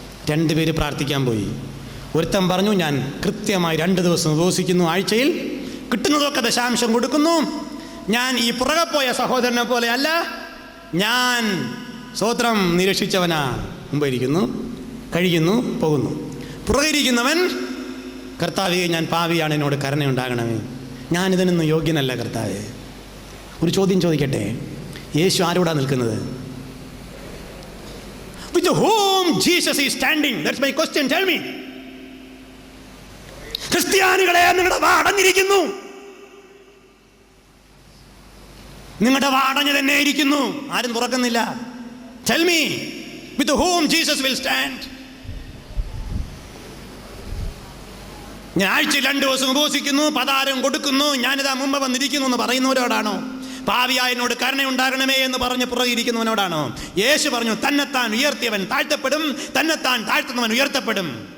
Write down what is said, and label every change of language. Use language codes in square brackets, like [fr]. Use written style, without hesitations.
[ml] 2 പേര് പ്രാർത്ഥിക്കാൻ പോയി. ഒരുത്തൻ പറഞ്ഞു, ഞാൻ കൃത്യമായി 2 ദിവസം ഉപവസിക്കുന്നു, ആഴ്ചയിൽ കിട്ടുന്നതൊക്കെ ദശാംശം കൊടുക്കുന്നു, ഞാൻ ഈ പുറകെ പോയ സഹോദരനെ പോലെ അല്ല, ഞാൻ സ്വോത്രം നിരക്ഷിച്ചവനാ. മുമ്പ് ഇരിക്കുന്നു, കഴിക്കുന്നു, പോകുന്നു. പുറകെ ഇരിക്കുന്നവൻ, കർത്താവേ ഞാൻ പാവിയാണ്, എന്നോട് കരുണയുണ്ടാകണമേ, ഞാനിതിനൊന്നും യോഗ്യനല്ല കർത്താവേ. ഒരു ചോദ്യം ചോദിക്കട്ടെ, യേശു ആരോടാ നിൽക്കുന്നത്? [en] With whom Jesus is standing? That's my question. Tell me. [ml] ക്രിസ്ത്യാനികളെ, നിങ്ങളുടെ വാ അടഞ്ഞിരിക്കുന്നു. നിങ്ങളുടെ വാ അടഞ്ഞു തന്നെ ഇരിക്കുന്നു. ആരും തുറക്കുന്നില്ല. [en] Tell me, with whom Jesus will stand? [ml] ഞാൻ ആഴ്ചയിൽ 2 ദിവസം ഉപവസിക്കുന്നു, പതാരം കൊടുക്കുന്നു, ഞാനിതാ മുമ്പ് വന്നിരിക്കുന്നു എന്ന് പറയുന്നവരോടാണോ? പാവിയായനോട് കരുണയുണ്ടാകണമേ എന്ന് പറഞ്ഞ് പുറകിരിക്കുന്നവനോടാണോ? യേശു പറഞ്ഞു, തന്നെത്താൻ ഉയർത്തിയവൻ താഴ്ത്തപ്പെടും, തന്നെത്താൻ താഴ്ത്തുന്നവൻ ഉയർത്തപ്പെടും.